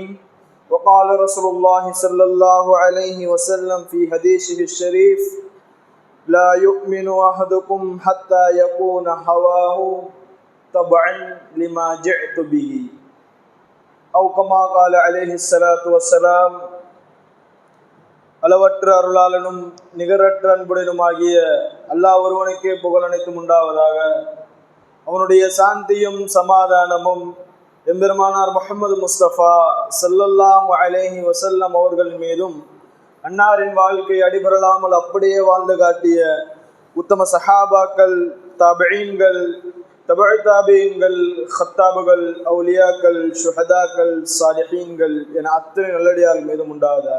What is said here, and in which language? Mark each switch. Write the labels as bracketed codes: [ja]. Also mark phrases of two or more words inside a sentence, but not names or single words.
[ar] وقال رسول الله صلى الله عليه وسلم في حديثه الشريف: لا يؤمن أحدكم حتى يكون هواه تبعا لما جئت به أو كما قال عليه الصلاة والسلام. [ta] அளவற்ற அருளாளனும் நிகரற்ற அன்புடனுமாகிய அல்லாஹ் ஒருவனுக்கே புகழ் அனைத்தும் உண்டாவதாக. அவனுடைய சாந்தியும் சமாதானமும் எம்பெருமானார் முஹம்மது முஸ்தபா [ar] صلى الله عليه وسلم [ta] அவர்கள் மீதும், அன்னாரின் வாழ்க்கை அடிபரலாமல் அப்படியே வாழ்ந்து காட்டிய உத்தம சஹாபாக்கள், தாபிஈன்கள், தபஉ தாபிஈன்கள், ஹத்தாபுகள், அவுலியாக்கள், ஷுஹதாக்கள், சாலிஹீன்கள் என அத்தனை நல்லடியார்கள் மீதும் உண்டாவதாக.